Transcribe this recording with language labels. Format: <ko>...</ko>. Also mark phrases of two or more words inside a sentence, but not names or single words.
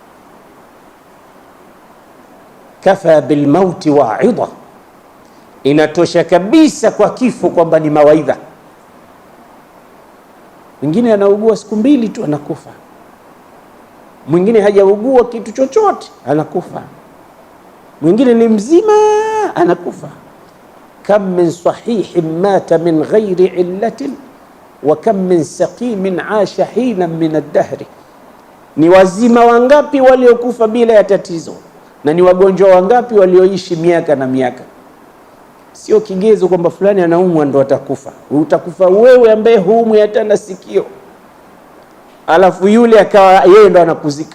<ar>كفى بالموت واعظا,</ar> <sw>inatosha kabisa kwa kifo kwamba ni mawaidha. Mwingine anaugua siku mbili tu anakufa, mwingine hajaugua kitu chochote anakufa, mwingine ni mzima anakufa.</sw> <ar>كم من صحيح مات من غير علة وكم من سقيم عاش حينا من الدهر,</ar> <sw>ni wazima wangapi waliokufa bila ya tatizo, na ni wagonjwa wangapi walioishi miaka na miaka. Sio kigezo kwamba fulani anaumwa ndo atakufa. Utakufa wewe ambaye huumwi hata na sikio, alafu yule akawa yeye ndo anakuzika.</sw>